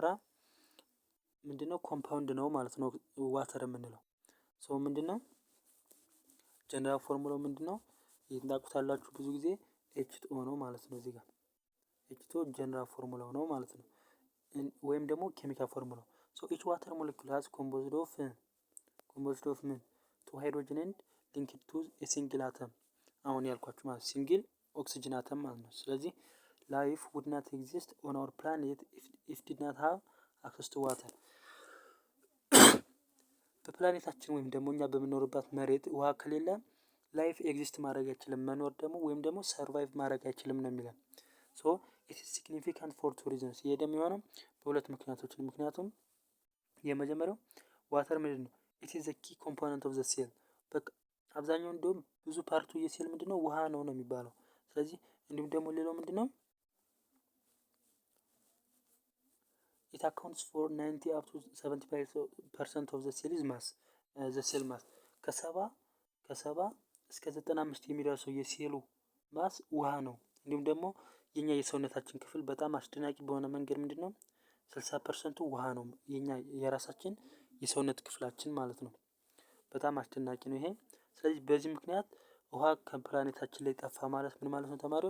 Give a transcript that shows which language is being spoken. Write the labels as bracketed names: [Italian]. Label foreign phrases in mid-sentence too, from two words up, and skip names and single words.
[Amharic] ምንድነው ኮምፓውንድ ነው ማለት ነው ዋተር የምንለው። ሶ ምንድነው [English] general formula [Amharic] ምንድነው ታውቁታላችሁ ብዙ ጊዜ H2O ነው ማለት ነው። እዚህ ጋር [English] H2O general formula [Amharic] ነው ማለት ነው። ወይም ደግሞ [English] chemical formula so each water molecule has composed of ምን 2 ሃይድሮጅን and linked to a single atom [Amharic] አሁን ያልኳችሁ ማለት [English] single oxygen atom [Amharic] ማለት ነው። ስለዚህ [English] life would not exist on our planet if did not have access to water [Amharic] በፕላኔታችን ወይም ደግሞ እኛ በምንኖርባት መሬት ውሃ ከሌለ [English] life exist [Amharic] ማድረግ አይችልም፣ መኖር ደግሞ ወይም ደግሞ ሰርቫይቭ ማድረግ አይችልም ነው የሚለን። [English] so it is significant for two reasons [Amharic] ይሄ ደግሞ የሆነው በሁለት ምክንያቶች ነው። ምክንያቱም የመጀመሪያው ዋተር ምንድን ነው [English] it is the key component of the cell [Amharic] በቃ አብዛኛው እንደውም ብዙ ፓርቱ የሴል ምንድነው ውሃ ነው የሚባለው። ስለዚህ እንዲሁም ደግሞ ሌላው ምንድነው [English] it accounts for 90 up to 70% of the cell mass the cell mass [Amharic] ከሰባ እስከ 95 የሚደርሰው የሴሉ ማስ ውሃ ነው። እንዲሁም ደግሞ የኛ የሰውነታችን ክፍል በጣም አስደናቂ በሆነ መንገድ ምንድነው 60% ውሃ ነው የኛ የራሳችን የሰውነት ክፍላችን ማለት ነው። በጣም አስደናቂ ነው ይሄ። ስለዚህ በዚህ ምክንያት ውሃ ከፕላኔታችን ላይ ጠፋ ማለት ምን ማለት ነው ተማሪዎች?